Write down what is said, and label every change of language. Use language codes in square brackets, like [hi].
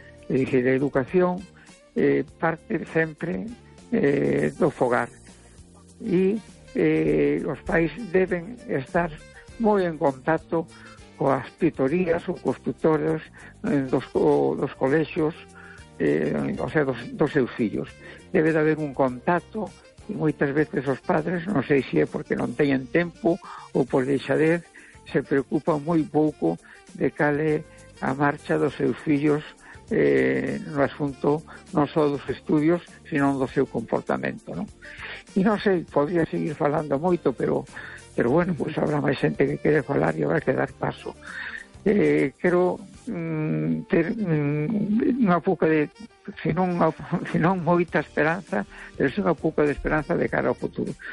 [es] Es decir, la educación parte siempre [gl] do fogar, [es] y los pais deben estar muy en contacto con las tutorías o constructores dos colegios, o sea, [gl] dos seus fillos. [es] Debe de haber un contacto, y muchas veces los padres, no sé si es porque no tienen tiempo o por deixadez, se preocupan muy poco de [gl] cale a marcha dos seus fillos no asunto non só dos estudios, sino do seu comportamento, non? E non sei, podría seguir falando moito, pero bueno, pues habrá máis xente que quere falar e habrá que dar paso. Quero ter unha pouca de, se non moita esperanza, pero unha pouca de esperanza de cara ao futuro.